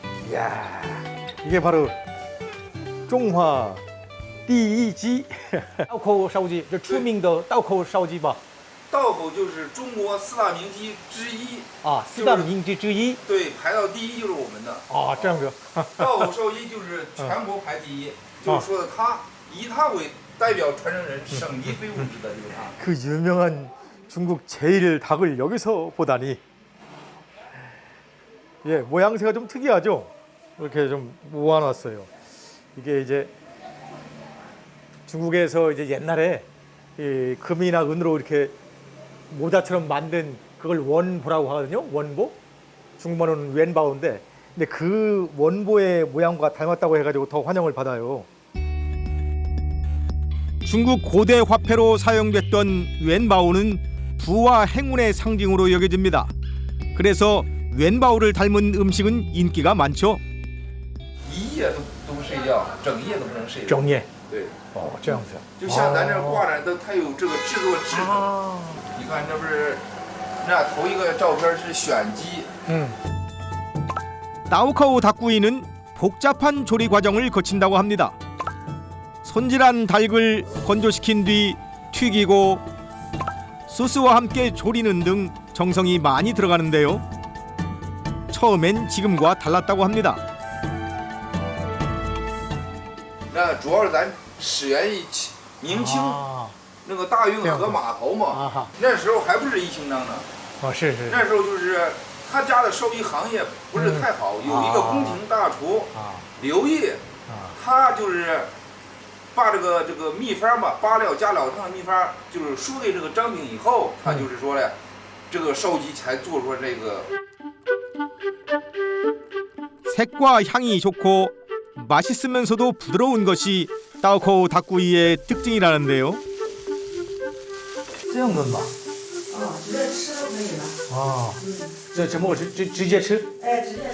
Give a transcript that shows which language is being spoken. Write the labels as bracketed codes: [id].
[ko] 이야, 이게 바로 중화 [zh] 第一鸡刀口烧鸡，这出名的刀口烧鸡吧？道口就是中国四大名鸡之一啊，四大名鸡之一。对，排到第一就是我们的。啊，这样子。道口烧鸡就是全国排第一，就是说的他以他为代表传承人，省级非物质的就是他。 [ko] 그 유명한 중국 제일 닭을 여기서 보다니. 예, 모양새가 좀 특이하죠. 이렇게 좀 모아놨어요. 이게 이제 중국에서 이제 옛날에 이 금이나 은으로 이렇게 모자처럼 만든 그걸 원보라고 하거든요. 원보. 중국말로는 웬바오인데, 근데 그 원보의 모양과 닮았다고 해가지고 더 환영을 받아요. 중국 고대 화폐로 사용됐던 웬바오는 부와 행운의 상징으로 여겨집니다. 그래서 웬바오를 닮은 음식은 인기가 많죠. [zh] 一夜都不睡觉，整夜都不能睡。整夜。对。哦，这样子。就像咱这挂着都，它有这个制作制程。你看这不是，那头一个照片是选鸡。 [ko] 따오카오 닭구이는 복잡한 조리 과정을 거친다고 합니다. 손질한 닭을 건조시킨 뒤 튀기고 소스와 함께 조리는 등 정성이 많이 들어가는데요. 처음엔 지금과 달랐다고 합니다. [zh] 那主要是咱始源于明清那个大运河码头嘛，那时候还不是一清章呢。是。那时候就是他家的烧鸡行业不是太好，有一个宫廷大厨刘烨，他就是把这个秘方吧，八料加老汤的秘方，就是输给这个张品以后，他就是说呢，这个烧鸡才做出来这个。 [ko] 색과 향이 좋고 맛있으면서도 부드러운 것이 따오코 닭구이의 특징이라는데요. [zh] 这样焖吧。直接吃都可以了。啊，这么直接吃？哎，直接吃。